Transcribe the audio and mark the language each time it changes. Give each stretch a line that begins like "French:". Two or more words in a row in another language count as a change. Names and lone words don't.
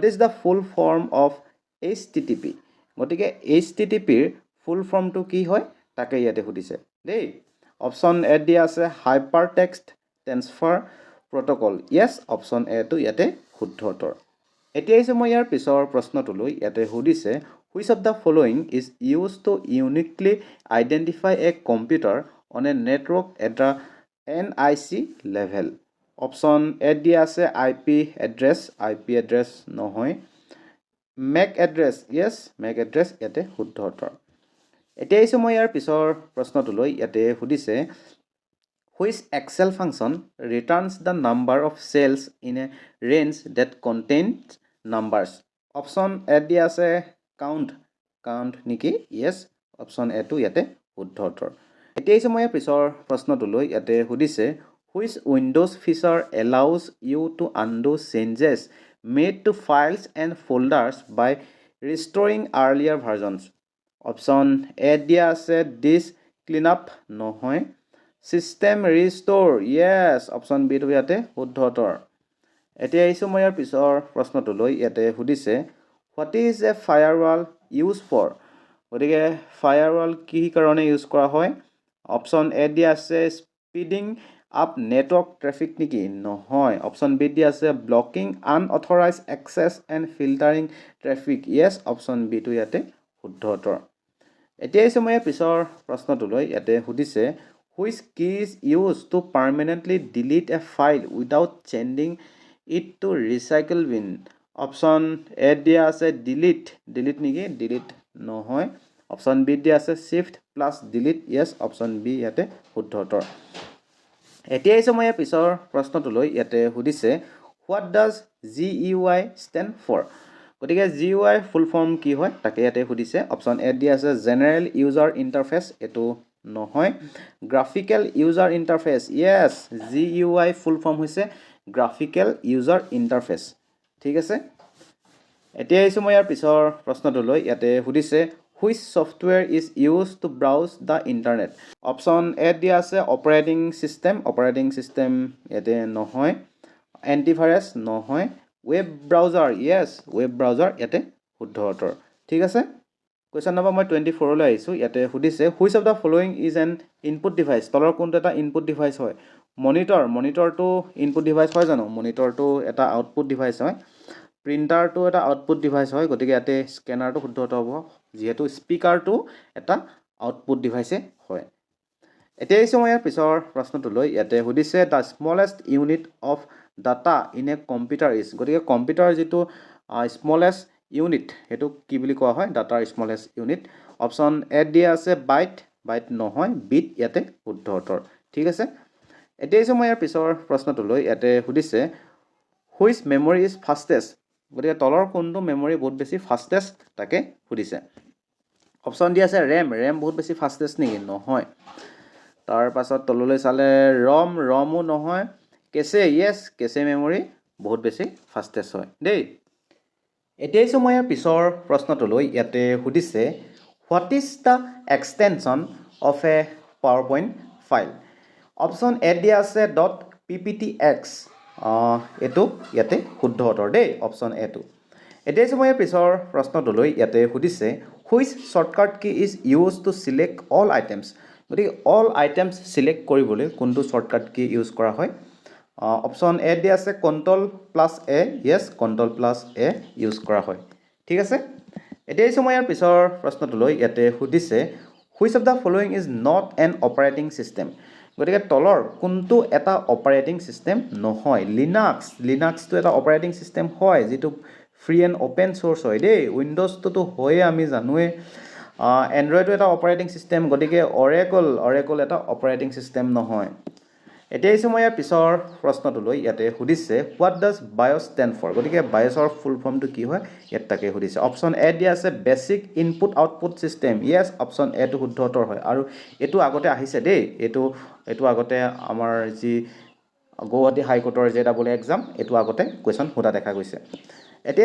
English: is the full form of HTTP
Assamese: গতিকে HTTPৰ
English: full formটো
Assamese: কি হয় তাকে ইয়াতে সুধিছে দেই
English: option A
Assamese: দিয়া আছে
English: hyper text transfer protocol yes option Aটো
Assamese: ইয়াতে শুদ্ধ উত্তৰ এতিয়া আহিছোঁ মই ইয়াৰ পিছৰ প্ৰশ্নটোলৈ ইয়াতে সুধিছে
English: which of the following is used to uniquely identify a computer on a network at the NIC level option A
Assamese: দিয়া আছে
English: IP address
Assamese: নহয়
English: MAC address yes MAC address
Assamese: ইয়াতে শুদ্ধ উত্তৰ এতিয়া আহিছোঁ মই ইয়াৰ পিছৰ প্ৰশ্নটোলৈ ইয়াতে সুধিছে
English: which Excel function returns the number of cells in a range that contains numbers option A
Assamese: দিয়া আছে কাউণ্ট নেকি
English: yes option Aটো
Assamese: ইয়াতে শুদ্ধ উত্তৰ এতিয়া আহিছোঁ মই ইয়াৰ পিছৰ প্ৰশ্নটোলৈ ইয়াতে সুধিছে
English: which Windows feature allows you to undo changes made to files and folders by restoring earlier versions option A
Assamese: দিয়া আছে
English: disk cleanup নহয় system restore yes option Bটো
Assamese: ইয়াতে শুদ্ধ উত্তৰ এতিয়া আহিছোঁ মই ইয়াৰ পিছৰ প্ৰশ্নটোলৈ ইয়াতে সুধিছে
English: what is a firewall used for
Assamese: গতিকে firewall কি কাৰণে ইউজ কৰা হয়
English: option A
Assamese: দিয়া আছে
English: speeding up network traffic
Assamese: নেকি নহয়
English: option B
Assamese: দিয়া আছে
English: blocking unauthorise access and filtering traffic yes option Bটো
Assamese: ইয়াতে শুদ্ধ উত্তৰ এতিয়া আহিছোঁ মই পিছৰ প্ৰশ্নটোলৈ ইয়াতে সুধিছে
English: which key is used to permanently delete a file without sending it to recycle bin option A
Assamese: দিয়া আছে ডিলিট নেকি ডিলিট নহয়
English: option B
Assamese: দিয়া আছে
English: shift plus delete yes option B
Assamese: ইয়াতে শুদ্ধ উত্তৰ এতিয়া আহিছোঁ মই পিছৰ প্ৰশ্নটোলৈ ইয়াতে সুধিছে
English: what does GUI stand for
Assamese: গতিকে GUI
English: full form
Assamese: কি হয় তাকে ইয়াতে সুধিছে
English: option A
Assamese: দিয়া আছে
English: general user interface
Assamese: এইটো নহয়
English: graphical user interface yes
Assamese: GUI
English: full form
Assamese: হৈছে
English: graphical user interface
Assamese: ঠিক আছে এতিয়া আহিছোঁ মই ইয়াৰ পিছৰ প্ৰশ্নটোলৈ ইয়াতে সুধিছে
English: which software is used to browse the
Assamese: internet
English: option A
Assamese: দিয়া আছে
English: operating system
Assamese: ইয়াতে নহয় এণ্টিভাইৰাছ নহয়
English: web browser yes web browser
Assamese: ইয়াতে শুদ্ধ উত্তৰ ঠিক আছে
English: question number
Assamese: মই 24লৈ আহিছোঁ ইয়াতে সুধিছে
English: which of the following is an input device
Assamese: তলৰ কোনটো এটা
English: input device
Assamese: হয় মনিটৰটো
English: input device
Assamese: হয় জানো মনিটৰটো এটা
English: output device
Assamese: হয় প্ৰিণ্টাৰটো এটা
English: output device
Assamese: হয় গতিকে ইয়াতে স্কেনাৰটো শুদ্ধ হ'ব যিহেতু স্পিকাৰটো এটা
English: output deviceএ
Assamese: হয় এতিয়া আহিছোঁ মই ইয়াৰ পিছৰ প্ৰশ্নটোলৈ ইয়াতে সুধিছে
English: the smallest unit of data in a computer is
Assamese: গতিকে কম্পিউটাৰ যিটো
English: smallest unit
Assamese: সেইটো কি বুলি কোৱা হয় ডাটাৰ
English: smallest unit option A
Assamese: দিয়া আছে বাইট নহয় বিট ইয়াতে শুদ্ধ উত্তৰ ঠিক আছে এতিয়া আহিছোঁ মই ইয়াৰ পিছৰ প্ৰশ্নটোলৈ ইয়াতে সুধিছে
English: which memory is fastest
Assamese: গতিকে তলৰ কোনটো মেমৰি বহুত বেছি ফাষ্টেষ্ট তাকে সুধিছে অপশ্যন দি আছে ৰেম বহুত বেছি ফাষ্টেষ্ট নেকি নহয় তাৰ পাছত তললৈ চালে ৰমো নহয়
English: cache memory
Assamese: বহুত বেছি ফাষ্টেষ্ট হয় দেই এতিয়া আহিছোঁ মই ইয়াৰ পিছৰ প্ৰশ্নটোলৈ ইয়াতে সুধিছে
English: what is the extension of a power point file option A
Assamese: দিয়া আছে .pptx এইটো ইয়াতে শুদ্ধ উত্তৰ দেই
English: option Aটো
Assamese: এতিয়া আহিছোঁ মই ইয়াৰ পিছৰ প্ৰশ্নটোলৈ ইয়াতে সুধিছে
English: which shortcut key is used to select all items
Assamese: গতিকে
English: all items select
Assamese: কৰিবলৈ কোনটো
English: shortcut key
Assamese: ইউজ কৰা হয়
English: option A
Assamese: দিয়া আছে Ctrl+A য়েছ Ctrl+A ইউজ কৰা হয় ঠিক আছে এতিয়া আহিছোঁ মই ইয়াৰ পিছৰ প্ৰশ্নটোলৈ ইয়াতে সুধিছে
English: which of the following is not an operating system
Assamese: গতিকে তলৰ কোনটো এটা
English: operating system
Assamese: নহয় লিনাক্সটো এটা
English: operating system
Assamese: হয় যিটো
English: free and open source
Assamese: হয় দেই উইণ্ড'জটোতো হয়ে আমি জানোৱে এণ্ড্ৰইডো এটা
English: operating system
Assamese: গতিকে অৰেকল এটা
English: operating system
Assamese: নহয় এতিয়া আহিছোঁ মই ইয়াৰ পিছৰ প্ৰশ্নটোলৈ ইয়াতে সুধিছে
English: what does BIOS stand for
Assamese: গতিকে বায়'ছৰ
English: full formটো
Assamese: কি হয় ইয়াত তাকে সুধিছে
English: option A
Assamese: দিয়া আছে
English: basic input output system yes option Aটো
Assamese: শুদ্ধ উত্তৰ হয় আৰু এইটো আগতে আহিছে দেই এইটো আগতে আমাৰ যি গুৱাহাটী হাইকোৰ্টৰ
English: JEE exam
Assamese: এইটো আগতে কুৱেশ্যন সোধা দেখা গৈছে এতিয়া